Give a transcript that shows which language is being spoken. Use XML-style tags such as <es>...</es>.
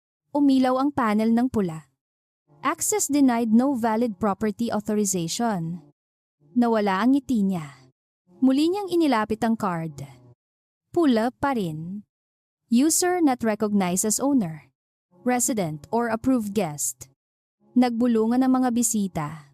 <tl>Umilaw ang panel ng pula.</tl> <en>"Access denied, no valid property authorization."</en> <tl>Nawala ang ngiti niya. Muli niyang inilapit ang card. Pula pa rin.</tl> <en>"User not recognized as owner, resident or approved guest."</en> <tl>Nagbulungan ang mga bisita.</tl>